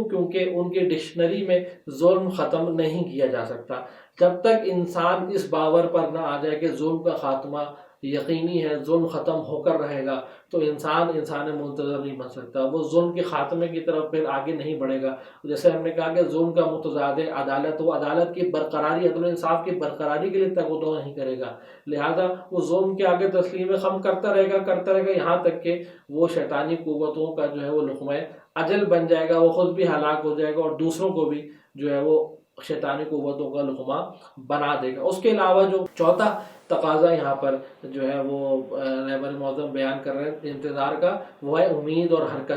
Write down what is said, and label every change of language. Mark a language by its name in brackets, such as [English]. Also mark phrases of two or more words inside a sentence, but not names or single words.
[Urdu] کیونکہ ان کی ڈکشنری میں ظلم ختم نہیں کیا جا سکتا۔ جب تک انسان اس باور پر نہ آ جائے کہ ظلم کا خاتمہ یقینی ہے، ظلم ختم ہو کر رہے گا، تو انسان منتظر نہیں بن سکتا، وہ ظلم کے خاتمے کی طرف پھر آگے نہیں بڑھے گا۔ جیسے ہم نے کہا کہ ظلم کا متضاد ہے عدالت، وہ عدالت کی برقراری، عدل و انصاف کی برقراری کے لیے تگ و دو نہیں کرے گا، لہذا وہ ظلم کے آگے تسلیم خم کرتا رہے گا یہاں تک کہ وہ شیطانی قوتوں کا جو ہے وہ لقمہ اجل بن جائے گا، وہ خود بھی ہلاک ہو جائے گا اور دوسروں کو بھی جو ہے وہ شیطانی قوتوں کا لقمہ بنا دے گا۔ اس کے علاوہ جو چوتھا تقاضا یہاں پر جو ہے وہ رہبر معظم بیان کر رہے ہیں انتظار کا، وہ ہے امید اور حرکت۔